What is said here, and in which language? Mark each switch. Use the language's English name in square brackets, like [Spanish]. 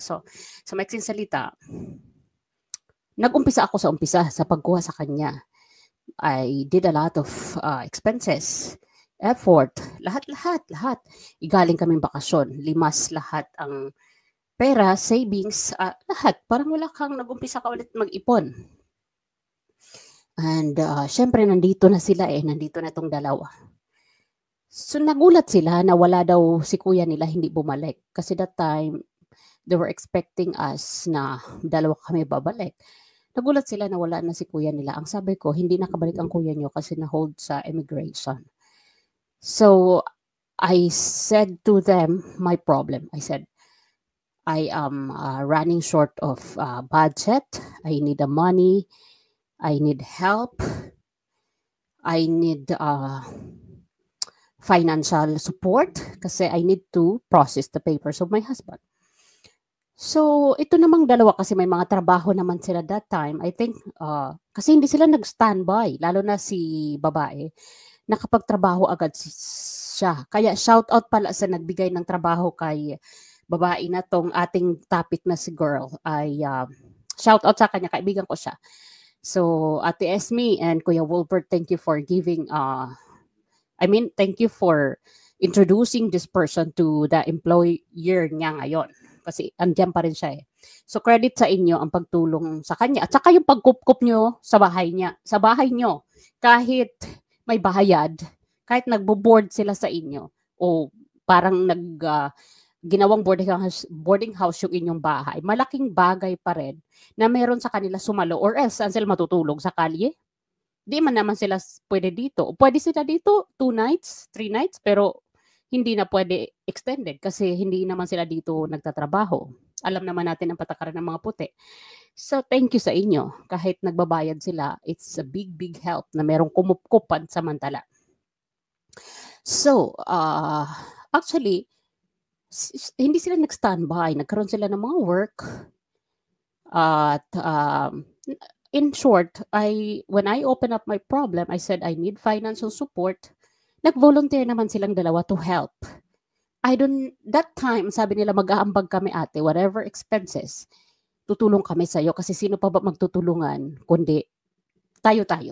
[Filipino] So, sa maiksing salita, nag-umpisa ako sa umpisa sa pagkuha sa kanya. [English] I did a lot of expenses, effort, lahat. [Filipino] Igaling kaming bakasyon, limas lahat ang pera, savings, lahat. Parang wala kang nag-umpisa ka ulit mag-ipon. And syempre nandito na sila nandito na tong dalawa. So nagulat sila na wala daw si kuya nila, hindi bumalik. [English] Kasi that time, they were expecting us [Filipino] na dalawa kami babalik. Nagulat sila na wala na si kuya nila. Ang sabi ko, hindi nakabalik ang kuya nyo kasi na-hold sa immigration. [English] So, I said to them, my problem. I said, I am running short of budget. I need the money. I need help. I need financial support kasi I need to process the papers of my husband. [Filipino] So, ito namang dalawa kasi may mga trabaho naman sila that time. [English] I think, [Filipino] kasi hindi sila nag-standby, lalo na si babae. Nakapagtrabaho agad siya. Kaya shout out pala sa nagbigay ng trabaho kay babae na tong ating topic na si girl. Ay shout out sa kanya, kaibigan ko siya. [English] So, Ate Esme and Kuya Wolbert, thank you for giving, thank you for introducing this person to the employer [Filipino] niya ngayon. Kasi andyan pa rin siya So, credit sa inyo ang pagtulong sa kanya. At saka yung pagkup-kup nyo sa bahay niya. Sa bahay nyo. Kahit may bayad, kahit nagbo-board sila sa inyo, o parang ginawang boarding house yung inyong bahay, malaking bagay pa rin na meron sa kanila sumalo or else saan sila matutulog sa kalye? Di man naman sila pwede dito. Pwede sila dito 2 nights, 3 nights, pero hindi na pwede extended kasi hindi naman sila dito nagtatrabaho. Alam naman natin ang patakaran ng mga puti. So, thank you sa inyo. Kahit nagbabayad sila, [English] it's a big help [Filipino] na merong kumupkupan samantala. So, actually, hindi sila nag-standby. Nagkaroon sila ng mga work. [English] At in short, when I opened up my problem, I said I need financial support. [Filipino] Nag-volunteer naman silang dalawa [English] to help. [Filipino] That time, sabi nila mag-aambag kami ate, whatever expenses, tutulong kami sa'yo kasi sino pa ba magtutulungan kundi tayo.